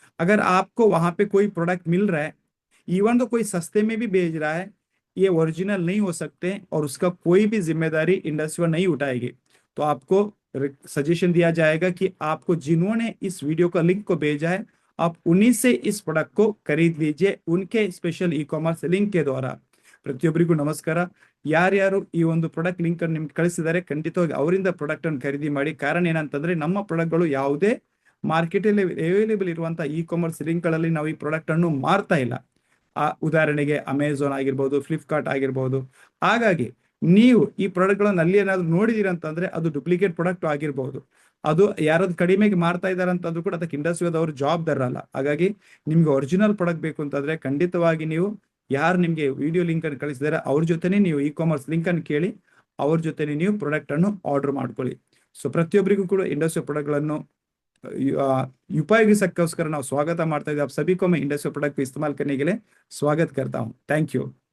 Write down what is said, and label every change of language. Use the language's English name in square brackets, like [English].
[Hindi] अगर आपको वहां पे कोई प्रोडक्ट मिल रहा है, इवन तो कोई सस्ते में भी बेच रहा है, ये ओरिजिनल नहीं हो सकते, और उसका कोई भी जिम्मेदारी इंडस्ट्री नहीं उठाएगी। तो आपको सजेशन दिया जाएगा कि आपको जिन्होंने इस वीडियो का लिंक को भेजा है, आप उन्हीं से इस प्रोडक्ट को खरीद लीजिए, उनके स्पेशल ई कॉमर्स लिंक के द्वारा। [Kannada] ಪ್ರತಿಯೊಬ್ಬರಿಗೂ ನಮಸ್ಕಾರ। ಯಾರ್ಯಾರು ಈ ಒಂದು ಪ್ರಾಡಕ್ಟ್ ಲಿಂಕ್ ಅನ್ನು ನಿಮ್ಗೆ ಕಳಿಸಿದ್ದಾರೆ, ಖಂಡಿತವಾಗಿ ಅವರಿಂದ ಪ್ರಾಡಕ್ಟ್ ಅನ್ನು ಖರೀದಿ ಮಾಡಿ। ಕಾರಣ ಏನಂತಂದ್ರೆ, ನಮ್ಮ ಪ್ರಾಡಕ್ಟ್ಗಳು ಯಾವುದೇ ಮಾರ್ಕೆಟ್ ಅಲ್ಲಿ ಅವೈಲೇಬಲ್ ಇರುವಂತಹ ಇ ಕಾಮರ್ಸ್ ಲಿಂಕ್ ಗಳಲ್ಲಿ ನಾವು ಈ ಪ್ರಾಡಕ್ಟ್ ಅನ್ನು ಮಾರ್ತಾ ಇಲ್ಲ। ಉದಾಹರಣೆಗೆ ಅಮೆಝಾನ್ ಆಗಿರ್ಬೋದು, ಫ್ಲಿಪ್ಕಾರ್ಟ್ ಆಗಿರ್ಬೋದು। ಹಾಗಾಗಿ ನೀವು ಈ ಪ್ರಾಡಕ್ಟ್ ಗಳನ್ನ ಅಲ್ಲಿ ಏನಾದ್ರು ನೋಡಿದೀರ ಅಂತಂದ್ರೆ ಅದು ಡೂಪ್ಲಿಕೇಟ್ ಪ್ರಾಡಕ್ಟ್ ಆಗಿರ್ಬೋದು, ಅದು ಯಾರಾದ್ರು ಕಡಿಮೆಗೆ ಮಾರ್ತಾ ಇದಾರೆ ಅಂತಂದ್ರೂ ಕೂಡ ಅದಕ್ಕೆ ಇಂಡಸ್ಟ್ರಿಯದವರು ಜವಾಬ್ದಾರಲ್ಲ। ಹಾಗಾಗಿ ನಿಮ್ಗೆ ಒರಿಜಿನಲ್ ಪ್ರಾಡಕ್ಟ್ ಬೇಕು ಅಂತಂದ್ರೆ ಖಂಡಿತವಾಗಿ ನೀವು ಯಾರು ನಿಮ್ಗೆ ವಿಡಿಯೋ ಲಿಂಕ್ ಅನ್ನು ಕಳಿಸಿದಾರೆ ಅವ್ರ ಜೊತೆನೆ ನೀವು ಇ ಕಾಮರ್ಸ್ ಲಿಂಕ್ ಅನ್ನು ಕೇಳಿ ಅವ್ರ ಜೊತೆನೆ ನೀವು ಪ್ರಾಡಕ್ಟ್ ಅನ್ನು ಆರ್ಡರ್ ಮಾಡ್ಕೊಳ್ಳಿ। ಸೊ ಪ್ರತಿಯೊಬ್ಬರಿಗೂ ಕೂಡ ಇಂಡಸ್ಟ್ರಿಯಲ್ ಪ್ರಾಡಕ್ಟ್ ಗಳನ್ನು उपयोगिसक्कोस्कर ನಾವು ಸ್ವಾಗತ ಮಾಡ್ತಾ ಇದ್ದೀವಿ। [Hindi] आप सभी को मैं इंडस्ट्रियल प्रोडक्ट को इस्तेमाल करने के लिए स्वागत करता हूं। Thank you.